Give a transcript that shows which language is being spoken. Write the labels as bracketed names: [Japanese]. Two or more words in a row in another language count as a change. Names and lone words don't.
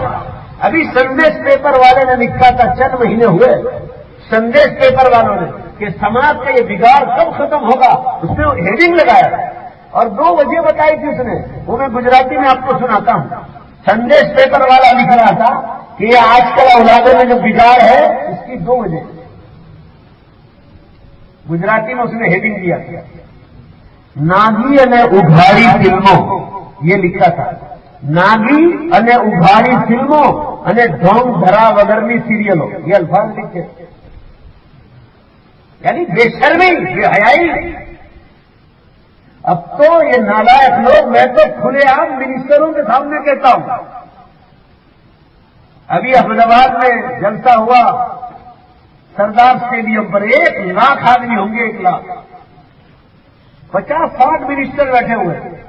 [Urdu] ابھی سندیش پیپر والے نے لکھا تھا، چند مہینے ہوئے، سندیش پیپر والوں نے، کہ سماج کا یہ بگاڑ کب ختم ہوگا، اس نے ہیڈنگ لگایا اور 2 وجہ بتائی تھی اس نے، وہ میں گجراتی میں آپ کو سناتا ہوں۔ سندیش پیپر والا لکھ رہا تھا کہ یہ آج کل اولادوں میں جو بگاڑ ہے اس کی 2 وجہ، گجراتی میں اس نے ہیڈنگ دیا تھا، [Gujarati] નાગી અને ઉઘાડી ફિલ્મો, [Urdu] یہ لکھا تھا، [Gujarati] નાગી અને ઉઘાડી ફિલ્મો અને ઢોંગ ધરા વગરની સિરિયલો, [Urdu] یہ الفاظ لکھے، یعنی بے شرمی، بے حیائی۔ اب تو یہ نالائق لوگ، میں تو کھلے عام منسٹروں کے سامنے کہتا ہوں، ابھی احمد آباد میں جلسہ ہوا سردار اسٹیڈیم پر، 1 لاکھ آدمی ہوں گے، 1 لاکھ، 50-60 منسٹر بیٹھے ہوئے۔